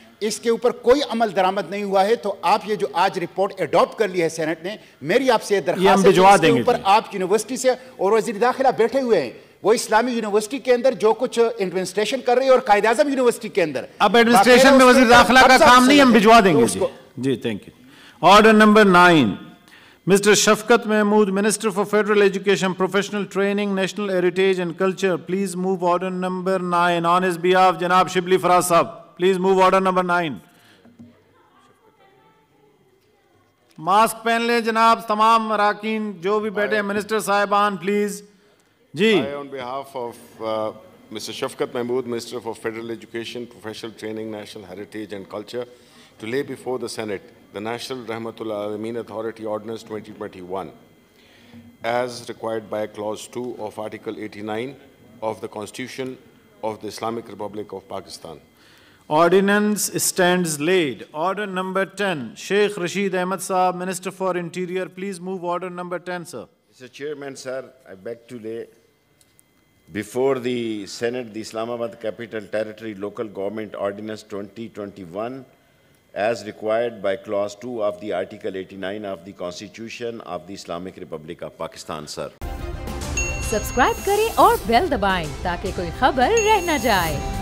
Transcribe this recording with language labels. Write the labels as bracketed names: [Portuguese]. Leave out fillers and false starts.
[Urdu] اس کے اوپر کوئی عمل درآمد نہیں ہوا ہے. تو آپ یہ جو آج رپورٹ ایڈاپٹ کر لی ہے سینٹ نے، میری آپ سے یہ درخواست ہے کہ اس کے اوپر آپ یونیورسٹی سے، اور وزیر داخلہ بیٹھے ہوئے ہیں، وہ اسلامی یونیورسٹی کے اندر جو کچھ ایڈمنسٹریشن کر رہی ہے اور قائد اعظم یونیورسٹی کے اندر، اب ایڈمنسٹریشن میں وزیر داخلہ کا کام نہیں، ہم بھجوا دیں گے. جی thank you. Order number 9. Mr. [English] Shafkat Mahmood, Minister for Federal Education, Professional Training, National Heritage and Culture, please move order number 9. On his behalf, Janab Shibli Faraz Sahab, please move order number 9. [Urdu] Mask پہن لیں جناب تمام اراکین جو بھی بیٹھے ہیں. Minister صاحبان please. جی. [English] I, on behalf of Mr. Shafkat Mahmood, Minister for Federal Education, Professional Training, National Heritage and Culture, to lay before the Senate the National Rahmatul Alameen Authority Ordinance 2021, as required by Clause 2 of Article 89 of the Constitution of the Islamic Republic of Pakistan. Ordinance stands laid. Order number 10. Sheikh Rasheed Ahmed Saab, Minister for Interior, please move order number 10, sir. Mr. Chairman, sir, I beg to lay before the Senate the Islamabad Capital Territory Local Government Ordinance 2021, as required by Clause 2 of the Article 89 of the Constitution of the Islamic Republic of Pakistan, sir. [Urdu] Subscribe کریں اور بیل دبائیں تاکہ کوئی خبر رہ نہ جائے.